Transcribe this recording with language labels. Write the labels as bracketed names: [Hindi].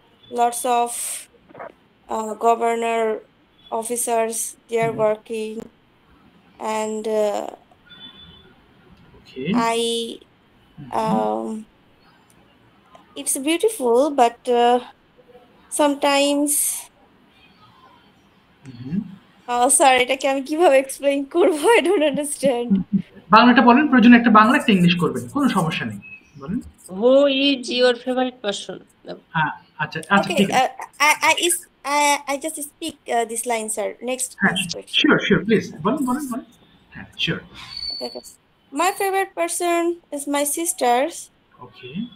[English] Lots of governor officers, they are working, and Okay. I it's beautiful, but sometimes sir এটাকে আমি কিভাবে explain করবো? I don't understand. [Bangla] বাংলাটা বলেন, প্রয়োজনে একটা বাংলা একটা ইংলিশ করবেন, কোনো সমস্যা নেই, বলেন। [English] Who is your favorite person? [Bangla] হ্যাঁ, আচ্ছা আচ্ছা, [English] Okay, [Bangla] ঠিক আছে। [English] I just speak this line, sir. Next [Bangla] হ্যাঁ, [English] question. [Bangla] শিওর শিওর, প্লিজ বলেন বলেন বলেন। হ্যাঁ, sure. [English] Okay. My favorite person is my sisters. Okay.